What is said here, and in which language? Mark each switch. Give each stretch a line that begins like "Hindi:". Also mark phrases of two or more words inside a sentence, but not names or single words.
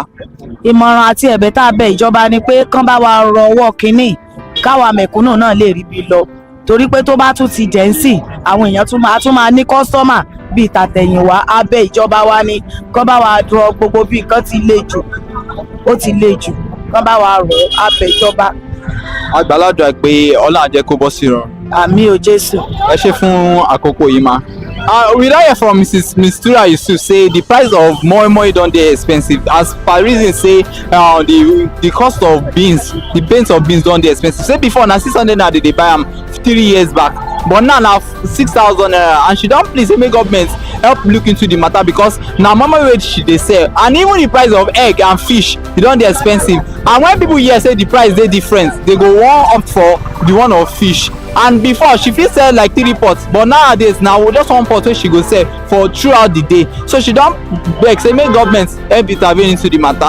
Yoruba: ìmọ̀ràn àti ẹ̀bẹ̀ tá a bẹ ìjọba ni pé kán bá wa rọ ọwọ́ kínní káwa mẹ̀kúnnù náà lè rí bí lọ torí pé tó bá tún ti jẹ́ ń sìn àwọn èèyàn tún máa ní kọ́sítọ́mà bíi tàtẹ̀yìnwá abẹ́ ìjọba wa ni kán bá wa rọ gbogbo bí nǹkan ti le jù ó ti le jù kán bá wa rọ abẹ́ ìjọba. Àgbàládùn pé Ọlọ́run á jẹ́ kó bọ́ sí ìrọ̀rùn. Àmín o Jésù. Ẹ ṣé fún àkókò yìí ma.
Nigerian Pidgin: We don hear from Mrs. Mistura Yusuf say the price of moi don dey expensive as per reason say the cost of beans of beans don dey expensive. Say before na 600 naira they dey buy am 3 years back but now na 6,000 naira and she don plead say make government help look into the matter because na normal rate she dey sell and even the price of egg and fish e don dey expensive and when people hear say the price dey different they go wan opt for the one of fish and before she fit sell like 3 pots but nowadays na just 1 pot wey she go sell for throughout the day so she don beg say make government help intervene into the matter.